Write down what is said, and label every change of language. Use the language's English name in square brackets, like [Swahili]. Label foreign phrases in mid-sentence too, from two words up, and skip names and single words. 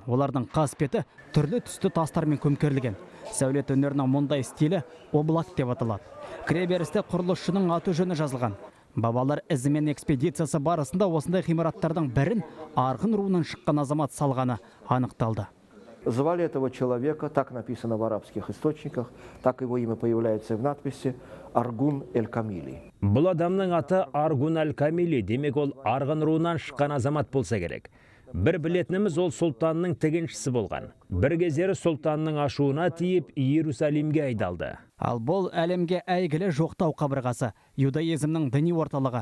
[Kazakh] Олардың қасбеті түрлі түсті тастармен көмкерілген. Сәулет өнерінің мұндай стилі облак деп аталады. Кіреберісте құрылысшының аты жөні жазылған. Бабалар ізімен экспедициясы барысында осындай ғимараттардың бірін арғын руынан шыққан азамат салғаны анықталды. [Russian] Звали этого человека, так написано в арабских источниках, так его имя появляется в надписи, Аргун эль-Камили. [Kazakh] Бұл адамның аты Аргун эль-Камили, демек ол арғын руынан шыққан азамат болса керек. Бір білетініміз ол сұлтанның тігіншісі болған. Бір кездері сұлтанның ашуына тиіп Иерусалимге айдалды. Ал бұл әлемге әйгілі жоқтау қабырғасы, юдаизмнің діни орталығы.